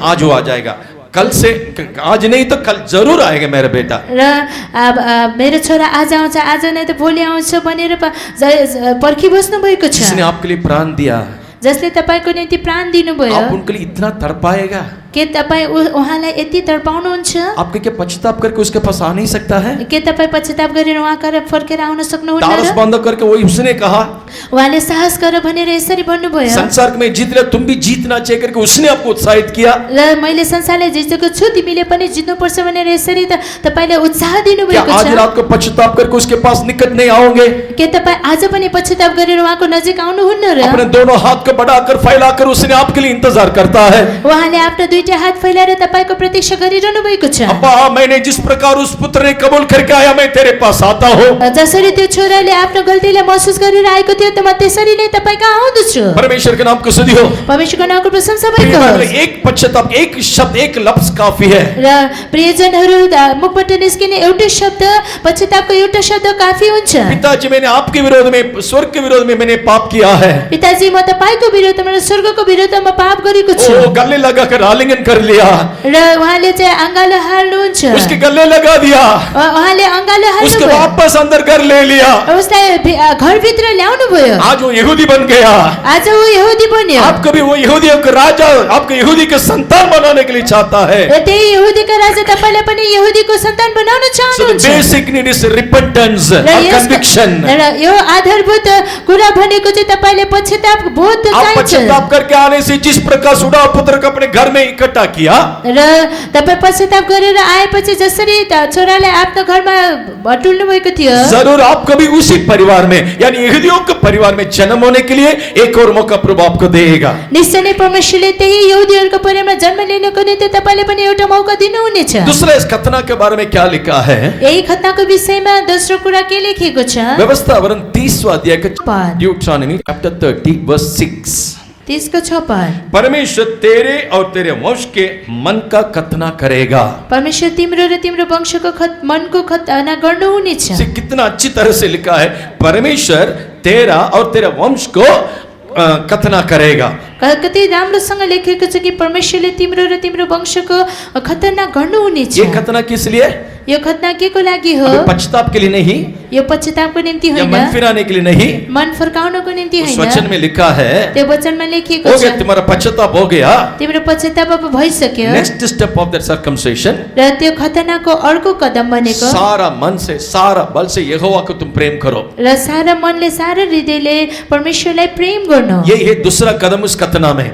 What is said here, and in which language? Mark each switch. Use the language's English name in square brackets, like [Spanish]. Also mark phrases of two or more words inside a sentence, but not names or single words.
[Hindi] आज वो आ जाएगा, कल से, आज नहीं तो कल जरूर आएगा मेरा बेटा। [Nepali] र अब मेरो छोरा आज आउँछ, आज नै त भोलि आउँछ भनेर पर्खिबस्नु भएको छ। [Hindi] जिसने आपके लिए प्राण दिया, [Nepali] जसले तपाईँको निम्ति प्राण दिनुभयो, [Hindi] आप उनके लिए इतना तड़पाएगा। [Nepali] के तपाईँ उहाँलाई यति तडपाउनुहुन्छ? [Hindi] आपके क्या पश्चाताप करके उसके पास आ नहीं सकता है? [Nepali] के तपाईँ पश्चाताप गरेर उहाँ कहाँ फर्केर आउन सक्नुहुन्न तारस र? [Hindi] बंद करके वही उसने कहा, [Nepali] उहाँले साहस गर भनेर यसरी भन्नुभयो। [Hindi] संसार में जीत लिया तुम भी जीतना चाहिए करके उसने आपको उत्साहित किया। [Nepali] र मैले संसारलाई जितेको छु, तिमीले पनि जित्नुपर्छ भनेर यसरी त तपाईले उत्साह [Hindi] क्या [Nepali] दिनुभएको [Hindi] आज [Nepali] छ। [Hindi] रात को पश्चाताप करके उसके पास निकट नहीं आओगे? [Nepali] के तपाईँ आज पनि पश्चाताप गरेर उहाँको नजिक आउनुहुन्न र? [Hindi] अपने दोनों हाथ को बढ़ाकर फैलाकर उसने आपके लिए इंतजार करता है। [Nepali] उहाँले आफ्नो दुईटा हात फैलाएर तपाईको प्रतीक्षा गरिरहनु भएको छ। [Hindi] अब्बा मैंने जिस प्रकार उस पुत्र ने कबूल करके आया मैं तेरे पास आता हूँ। [Nepali] जसरी त्यो छोराले आफ्नो गल्तीलाई महसुस गरेर आएको थियो त म त्यसरी नै तपाईँ कहाँ आउँदछु। [Hindi] परमेश्वर के नाम को स्तुति हो। [Nepali] परमेश्वरको नामको प्रशंसा भएको होस्। [Hindi] एक पश्चाताप, एक शब्द, एक लफ्ज काफी है। [Nepali] र प्रियजनहरू मुखबाट निस्किने एउटै शब्द, पश्चातापको एउटा शब्द काफी हुन्छ। [Hindi] पिताजी मैंने आपके विरोध में, स्वर्ग के विरोध में मैंने पाप किया है। [Nepali] पिताजी म तपाईको विरोधमा र स्वर्गको विरोधमा पाप गरेको छु। [Hindi] ओ गले लगाकर आलिंगन आलिंगन कर लिया, [Nepali] र उहाँले चाहिँ अँगालो हाल्नुहुन्छ, [Hindi] उसके गले लगा दिया, [Nepali] उहाँले अँगालो [Hindi] उसके [Nepali] हाल्नुभयो, [Hindi] वापस अंदर घर ले लिया, [Nepali] उसलाई घरभित्र ल्याउनु भयो। [Hindi] आज वो यहूदी बन गया। [Nepali] आज ऊ यहुदी बन्यो। [Hindi] आपको भी वो यहूदियों का राजा आपको यहूदी के संतान बनाने के लिए चाहता है। [Nepali] र त्यही यहुदीका राजा तपाईलाई पनि यहुदीको सन्तान बनाउन [English] So the [Nepali] चाहनुहुन्छ। [English] basic need is repentance [Nepali] र [English] or [Nepali] यसको- [English] conviction. [Nepali] र यो आधारभूत कुरा भनेको चाहिँ तपाईले पश्चाताप बोध [Hindi] आप [Nepali] चाहिन्छ। [Hindi] पश्चाताप करके आने से जिस प्रकार सुड़ा पुत्र को अपने घर में इकट्ठा किया, [Nepali] र तपाई पश्चाताप गरेर आएपछि जसरी छोरालाई आफ्नो घरमा बटुल्नु भएको थियो, [Hindi] जरूर आपको भी उसी परिवार में यानी यहूदियों के परिवार में जन्म होने के लिए एक और मौका प्रभु आपको देगा। [Nepali] निश्चय नै परमेश्वरले त्यही यहुदीहरूको परिवारमा जन्म लिनको निम्ति तपाईले पनि एउटा मौका दिनुहुनेछ। [Hindi] दूसरा इस खतना के बारे में क्या लिखा है? [Nepali] यही खतनाको विषयमा दोस्रो कुरा के लेखिएको छ? [Hindi] व्यवस्था वरन 30वां अध्याय का पद। [English] Deuteronomy chapter 30 verse 6. [Nepali] त्यसको 6 पद। [Hindi] परमेश्वर तेरे और तेरे वंश के मन का खतना करेगा। [Nepali] परमेश्वर तिम्रो र तिम्रो वंशको मनको खतना गर्नुहुनेछ। [Hindi] इसे कितना अच्छी तरह से लिखा है, परमेश्वर तेरा और तेरे वंश को खतना करेगा। [Nepali] कति राम्रोसँग लेखेको छ कि परमेश्वरले तिम्रो र तिम्रो वंशको खतना गर्नुहुनेछ। [Hindi] ये खतना किस लिए? [Nepali] यो खतना के को लागि हो? [Hindi] अभी पश्चाताप के लिए नहीं, [Nepali] यो पश्चातापको निम्ति [Hindi] या [Nepali] होइन, [Hindi] मन फिराने के लिए नहीं। [Nepali] मन फर्काउनको निम्ति [Hindi] उस [Nepali] होइन। [Hindi] वचन में लिखा है, [Nepali] त्यो वचनमा लेखिएको [Hindi] हो [Nepali] छ [Hindi] गया तुम्हारा पश्चाताप हो गया, [Nepali] तिम्रो पश्चाताप अब भइसक्यो [English] next step of that circumcision, [Nepali] र त्यो खतनाको अर्को कदम भनेको [Hindi] सारा मन से सारा बल से यहोवा को तुम प्रेम करो। [Nepali] र सारा मनले सारा हृदयले परमेश्वरलाई प्रेम गर्नु। [Hindi] यही है दूसरा कदम उस खतना में।